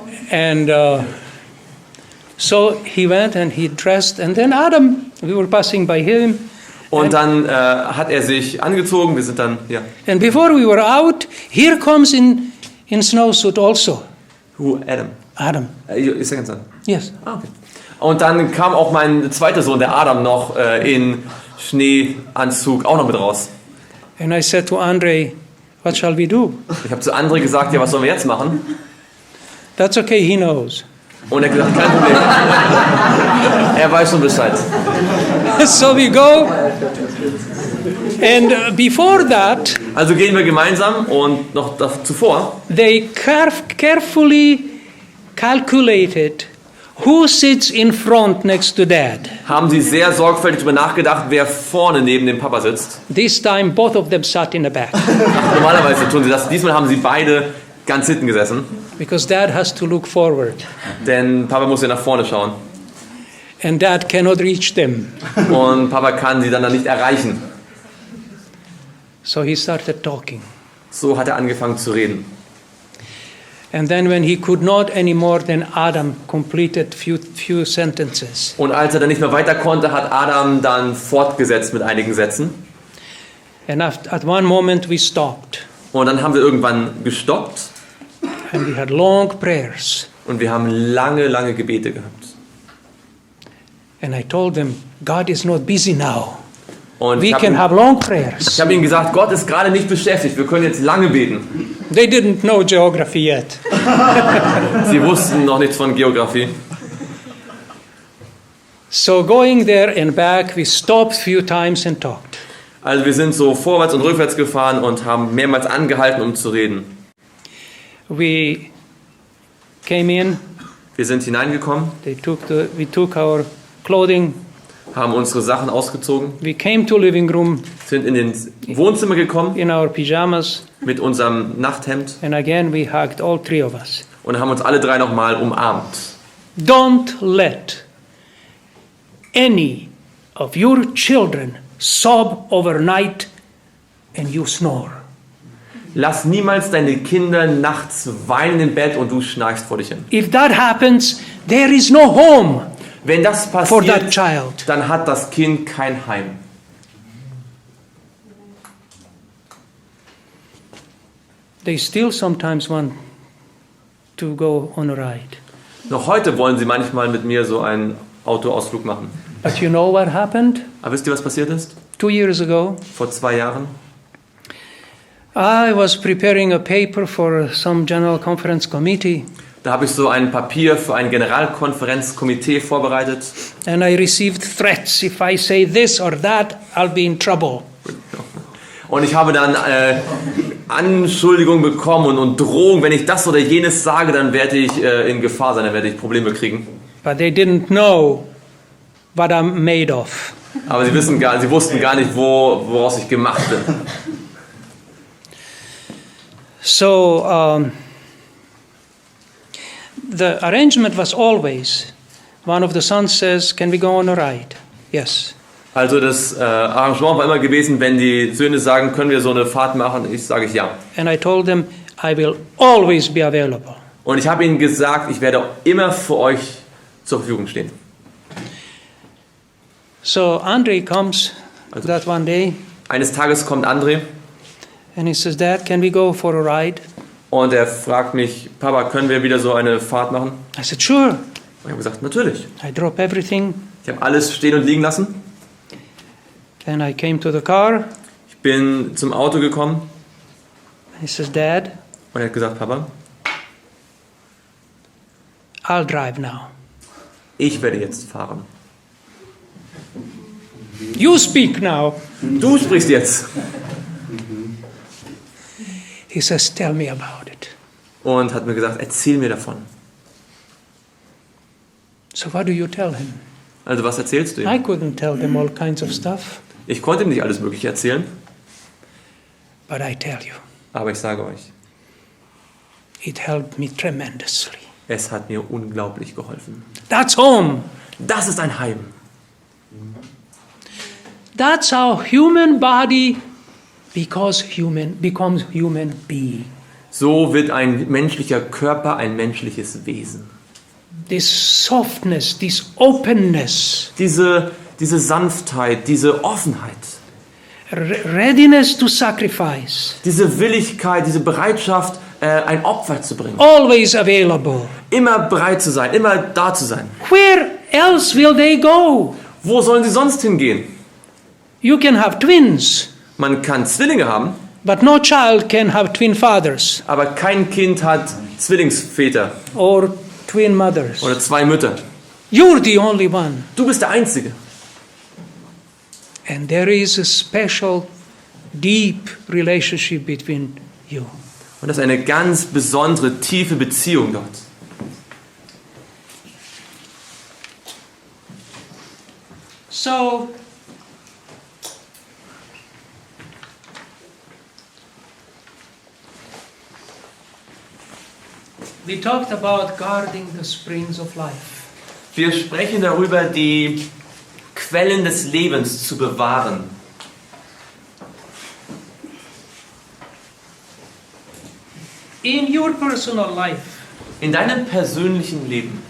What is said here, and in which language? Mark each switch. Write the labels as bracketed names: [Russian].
[English] And so he went and he dressed. And then Adam, we were passing by him. [German] Und dann hat er sich angezogen. Wir sind dann, ja. [English] And before we were out, here comes in snowsuit also. Who? Adam. Adam. Your second son. Yes. Ah, okay. [German] Und dann kam auch mein zweiter Sohn, der Adam, noch in Schneeanzug auch noch mit raus. [English] And I said to Andre, what shall we do? [German] Ich habe zu André gesagt, ja, was sollen wir jetzt machen? [English] That's okay, he knows. [German] Und er hat gesagt, kein Problem. Er weiß schon Bescheid. [English] So we go. And before that, [German] Also gehen wir gemeinsam und noch zuvor [English] they carefully calculated who sits in front next to dad. [German] haben sie sehr sorgfältig darüber nachgedacht, wer vorne neben dem Papa sitzt. [English] This time, both of them sat in the back [German] Normalerweise tun sie das. Diesmal haben sie beide ganz hinten gesessen, [English] because dad has to look forward [German] denn Papa muss ja nach vorne schauen. [English] and dad cannot reach them. [German] Und Papa kann sie dann nicht erreichen. [English] So he started talking. [German] So hat er angefangen zu reden. [English] And then when he could not anymore, then Adam completed few sentences. [German] Und als er dann nicht mehr weiter konnte, hat Adam dann fortgesetzt mit einigen Sätzen. [English] And at one moment we stopped [German] Und dann haben wir irgendwann gestoppt [English] and we had long prayers. [German] und wir haben lange, lange Gebete gehabt. [English] And I told them, God is not busy now. [German] Und [English] We [German] ich [English] can have [German] habe [English] long prayers. [German] ihnen gesagt, Gott ist gerade nicht beschäftigt, wir können jetzt lange beten. [English] They didn't know geography yet. [German] Sie wussten noch nichts von Geografie. [English] So going there and back, we stopped few times and talked. [German] Also wir sind so vorwärts und rückwärts gefahren und haben mehrmals angehalten, um zu reden. [English] We came in [German] Wir sind hineingekommen, [English] We took our clothing. [German] haben unsere Sachen ausgezogen, [English] We came to living room [German] sind in den Wohnzimmer gekommen [English] in our pajamas. [German] mit unserem Nachthemd [English] And again, we hugged, all three of us. [German] und haben uns alle drei nochmal umarmt. [English] Don't let any of your children sob overnight and you snore. [German] Lass niemals deine Kinder nachts weinen im Bett und du schnarchst vor dich hin. [English] If that happens, there is no home [German] Wenn das [English] for that child. [German] dann hat das Kind kein Heim. [English] They still sometimes want to go on a ride. [German] Noch heute wollen sie manchmal mit mir so einen Autoausflug machen. [English] But you know what happened? [German] Aber wisst ihr, was passiert ist? [English] 2 years ago, [German] Vor 2 Jahren. [English] I was preparing a paper for some general conference committee, [German] Da habe ich so ein Papier für ein Generalkonferenzkomitee vorbereitet. [English] and I received threats. If I say this or that, I'll be in trouble. [German] Und ich habe dann Anschuldigungen bekommen und Drohungen. Wenn ich das oder jenes sage, dann werde ich in Gefahr sein, dann werde ich Probleme kriegen. [English] But they didn't know what I'm made of. [German] Aber sie wussten gar nicht, woraus ich gemacht bin. [English] So the arrangement was always, one of the sons says, "Can we go on a ride?" Yes. [German] Also das Arrangement war immer gewesen, wenn die Söhne sagen, können wir so eine Fahrt machen, sage ich ja. [English] And I told them, I will always be available. [German] Und ich habe ihnen gesagt, ich werde immer für euch zur Verfügung stehen. [English] So Andre comes that one day [German] Eines Tages kommt André [English] and he says, "Dad, can we go for a ride?" [German] und er fragt mich, Papa, können wir wieder so eine Fahrt machen? [English] I said, "Sure." [German] Und ich habe gesagt, natürlich. [English] I drop everything. [German] Ich habe alles stehen und liegen lassen. [English] Then I came to the car. [German] Ich bin zum Auto gekommen [English] He says, "Dad, [German] und er hat gesagt, Papa, [English] I'll drive now. [German] ich werde jetzt fahren. [English] You speak now." [German] Du sprichst jetzt. [English] He says, "Tell me about it." [German] Und hat mir gesagt, erzähl mir davon. [English] So what do you tell him? [German] Also was erzählst du [English] I [German] ihm? [English] couldn't tell them all kinds of stuff, [German] Ich konnte ihm nicht alles Mögliche erzählen, [English] but I tell you, [German] aber ich sage euch, [English] it helped me tremendously. [German] es hat mir unglaublich geholfen. [English] That's home. [German] Das ist ein Heim. [English] That's how human body becomes human being. [German] So wird ein menschlicher Körper ein menschliches Wesen. [English] This softness, this openness, [German] Diese Sanftheit, diese Offenheit, [English] readiness to sacrifice, [German] diese Willigkeit, diese Bereitschaft, ein Opfer zu bringen. [English] always available. [German] Immer bereit zu sein, immer da zu sein. [English] Where else will they go? [German] Wo sollen sie sonst hingehen? [English] You can have twins, [German] Man kann Zwillinge haben, [English] but no child can have twin fathers [German] aber kein Kind hat Zwillingsväter [English] or twin mothers. [German] oder 2 Mütter. [English] You're the only one. [German] Du bist der Einzige. [English] And there is a special, deep relationship between you. [German] Und das ist eine ganz besondere, tiefe Beziehung dort. [English] So, we talked about guarding the springs of life. [German] Wir sprechen darüber, die Quellen des Lebens zu bewahren. [English] In your personal life, [German] In deinem persönlichen Leben,